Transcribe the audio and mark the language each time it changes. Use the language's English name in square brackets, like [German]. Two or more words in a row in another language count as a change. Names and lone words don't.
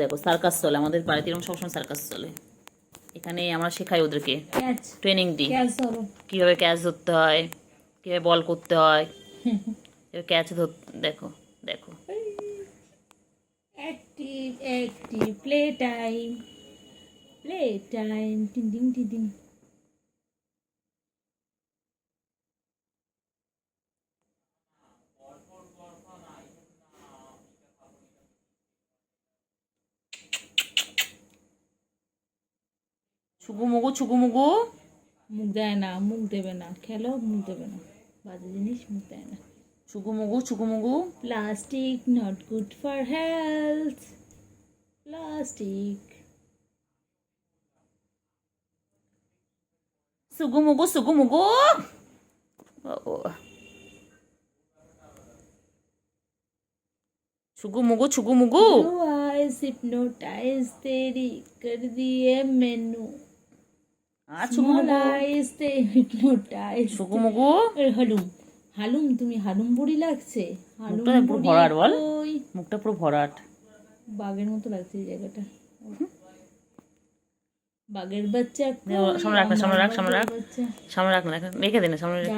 [Bangla] দেখো সার্কাস চলে আমাদের বাড়িতে, এরকম সবসময় সার্কাস চলে। এখানে আমরা শেখাই ওদেরকে, ক্যাচ, ট্রেনিং দিই, ক্যাচ ধরো, কীভাবে ক্যাচ ধরতে হয়, কীভাবে বল করতে হয়, ক্যাচ ধর। দেখো দেখো [English] Active, active, playtime. Playtime. Ding ding ding ding. ছুগুমুগু ছুগুমুগু। [Bangla] মুখ দেয় না, মুখ দেবে না, খেলো মুখ দেবে না, বাজে জিনিস মুখ দেয় না। ছুগুমুগু ছুগুমুগু। [English] Plastic not good for health. Plastic. সুগুমুগু সুগুমুগু। ছুগুমুগু ছুগুমুগু। Blue eyes hypnotize [Punjabi] ਤੇਰੀ ਕਰ ਦਿਏ ਮੈਨੂੰ। [English] Small eyes they hypnotize. ছুগুমুগু। [Bangla] হালুম হালুম, তুমি হালুম বুড়ি লাগছে। হালুম মুখটা পুরো ভরাট বল। ওই মুখটা পুরো ভরাট। বাঘের মতো লাগছে এই জায়গাটা। বাঘের বাচ্চা সামনে রাখ না, সামনে রাখ, সামনে রাখ, সামনে রাখ না, রেখে দে না, সামনে রেখে।